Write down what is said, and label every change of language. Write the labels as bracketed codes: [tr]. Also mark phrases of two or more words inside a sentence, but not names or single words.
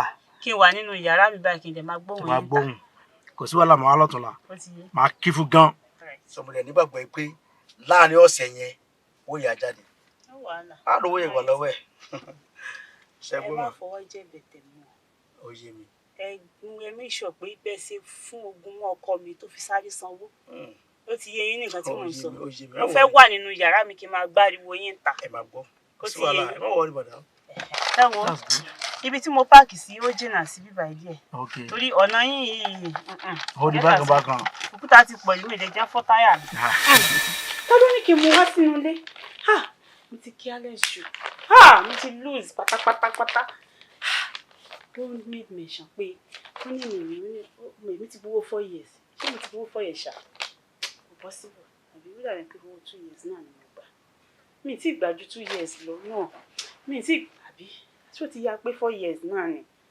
[yo] Kí n wà nínú yàrá mi báyìí kí n dẹ̀ máa gbóhùn yín ta. Kò sí wàhálà máa wá lọ́túnla. Máa kí fún gan. Sọmọdé nígbàgbọ́ pé láàárín ọ̀sẹ̀ yẹn ó yà jáde. Á lówó yẹn wà lọ́wọ́ ẹ̀. Ẹ má fọwọ́ jẹ́ bẹ̀tẹ̀ mọ́. Ó yé mi. Ẹ [en] make sure [yo] pé bẹ́ẹ̀ ṣe fún ogun mọ́ ọkọ mi tó fi sáré sanwó. ó ti yé yín nìkan tí mò ń sọ mo fẹ́ wà nínú yàrá mi kí n máa gbáriwo yín ta. ẹ máa gbọ́ ó ti yé yín. ẹ má wọrí bọ̀dá. ẹ wo ibi tí mo páàkì sí ó jìnnà sí bíbá díẹ̀ torí ọ̀nà yín yìí ó di bákan. òkúta ti pọ̀ ìlú èdè jẹ́ fọ́ táyà mi. ta ló ní kí n mú wá sínú ilé mo ti careless jù mo ti lose pátápátá. [en] Don't make mention [yo] pé wọ́n ní mi ti gbowó 4 years ṣé mo ti gbowó 4 years ṣá kò possible àbí wíwà rẹ̀ pé owó 2 years náà ni mo gbà mi ti gbà ju 2 years lọ náà mi ti àbí tí ó ti ya pé 4 years náà ni